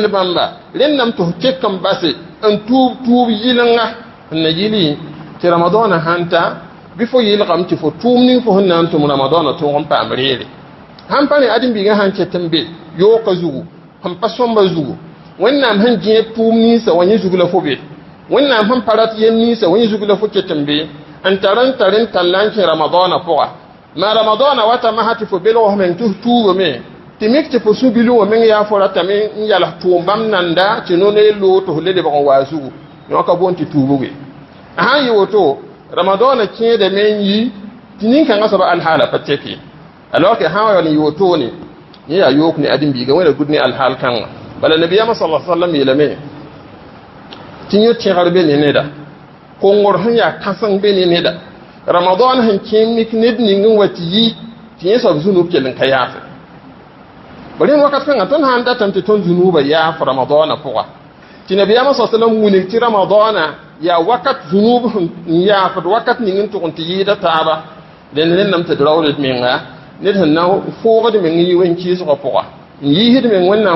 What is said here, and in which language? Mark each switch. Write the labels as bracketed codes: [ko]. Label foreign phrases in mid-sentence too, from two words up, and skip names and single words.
[mos] bãmba rẽnnaam tɩ f kek n base n tuub yɩlenga n na yɩli tɩ ramadana sãn ta bɩ fo yɩlgame tɩ fo tʋʋm ning fo sẽn na n tʋm ramadana tõog n paam reere sãn pa ne ãdem-biigã sãn ket n be yooka zugu sẽn pa sõmba zugu wẽnnaam sẽn gẽ tʋʋm ninsã wa yẽ zug la fo be wẽnnaam sẽn pa rat yen ninsã wa yẽ zug la fo ket n be n tar n talla n kẽ ramadana pʋga ma ramadana wata masã tɩ fo belg f meng tɩ f tuugame tɩ mik tɩ fo sũ-bilẽ wã meng yaa fo ratame n yals tʋʋm bãmb nanda tɩ no-ne loog tɩ f le lebg n waa zugu yõka boon tɩ tuubge a sãn yɩ woto ramadana kẽedame n yi tɩ nin-kãngã soaba alhaala pa teke [fr] alors que [mos] sãn wa n yɩ wotone yẽ yaa yook ne ãdem-biiga wẽna gud ne alhaal kãngã bala nabiyama sala sallam yeelame tɩ yõ tẽgr be ne neda kongr sẽn yaa kãseng be ne neda ramadan sẽn kẽ mik ned ning n wa tɩ yi tɩ yẽ soab zunub kell n ka yaafe bala rẽnd wakat kãngã tõnd sãn datame tɩ tõnd zunuubã yaaf ramadana pʋga tɩ nabiyama sa sallam wilg tɩ ramadana yaa wakat zunub n yaafd wakat ning n tʋg n tɩ yɩɩda taaba dẽnd rẽnname tɩ d raoold menga ned sẽn na foogd meng n yɩ wẽn-kɩɩsgã pʋga n yiisd meng wẽnnaam